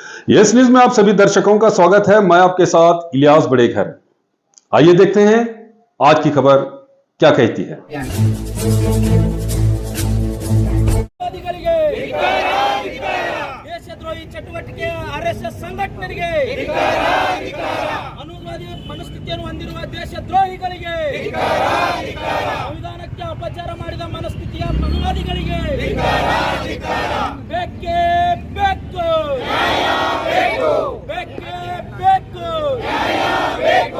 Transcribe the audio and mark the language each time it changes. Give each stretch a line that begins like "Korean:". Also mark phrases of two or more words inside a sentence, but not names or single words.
Hindi: यस न्यूज में आप सभी दर्शकों का स्वागत है। मैं आपके साथ इलियास बड़ेघर। आइए देखते हैं आज की खबर क्या कहती है।
Kannada: ದೇಶದ್ರೋಹಿ ಚಟುವಟಿಕೆ ಆರ್ಎಸ್ಎಸ್ ಸಂಘಟನೆಗೆ ಅನುವಾದಿ ಮನಸ್ಥಿತಿಯನ್ನು ಹೊಂದಿರುವ ದೇಶದ್ರೋಹಿಗಳಿಗೆ ಸಂವಿಧಾನಕ್ಕೆ ಅಪಚಾರ ಮಾಡಿದ ಮನಸ್ಥಿತಿಯ ಅನುವಾದಿಗಳಿಗೆ ಬೇಕೇ ಬೇಕು, ಬೇಕೇ ಬೇಕು.